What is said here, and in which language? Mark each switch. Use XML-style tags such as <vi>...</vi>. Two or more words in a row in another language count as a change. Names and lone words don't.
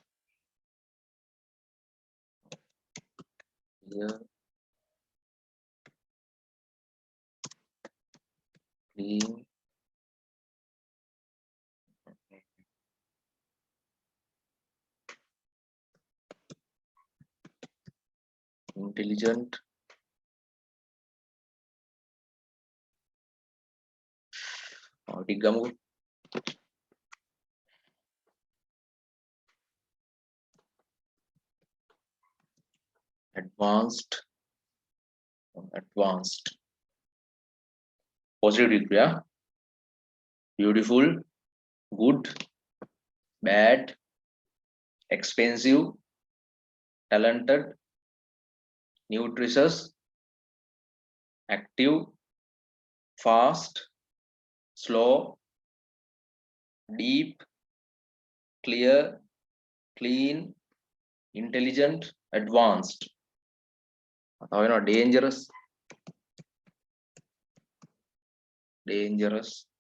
<en>clear, clean, intelligent,</en> <si>ටික ගමුකෝ.</si> <en>Advanced, advanced. Positive degree, yeah? Beautiful, good, bad, expensive, talented, nutritious, active, fast, slow, deep, clear, clean, intelligent, advanced.</en> <si>තව වෙනවා</si> <en>dangerous. Dangerous.</en>